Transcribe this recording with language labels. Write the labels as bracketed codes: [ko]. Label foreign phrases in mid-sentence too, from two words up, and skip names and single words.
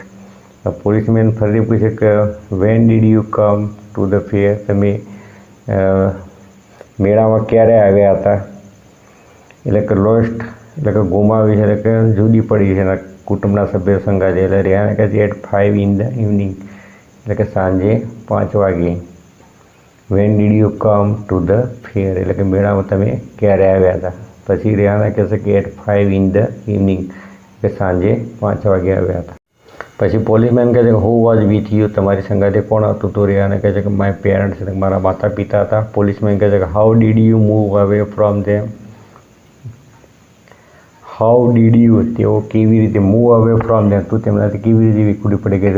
[gu] પોલીસમેન ફરી પૂછે કે [en] When did you come to the fair, [gu] તમે મેળામાં ક્યારે આવ્યા હતા? એટલે કે લોસ્ટ એટલે કે ગુમાવી છે, એટલે કે જુદી પડી છે એના કુટુંબના સભ્યો સંગાથે. એટલે રેહાના કહે છે [en] at 5 in the evening, [gu] એટલે કે સાંજે 5 વાગે. [en] When did you come to the fair, [gu] એટલે કે મેળામાં તમે ક્યારે આવ્યા હતા? પછી રેહાના કહે છે કે [en] at 5 in the evening, [gu] કે સાંજે 5 વાગે આવ્યા હતા. પછી પોલીસમેન કહે છે કે [en] Who was with you, [gu] તમારી સંગાથે કોણ હતું? તો રેહાના કહે છે કે [en] My parents, [gu] એટલે મારા માતા પિતા હતા. પોલીસમેન કહે છે કે [en] How did you move away from them, How did you, [gu] તેઓ કેવી રીતે, [en] move away from them, [gu] તું તેમનાથી કેવી રીતે વિખૂટી પડી ગઈ?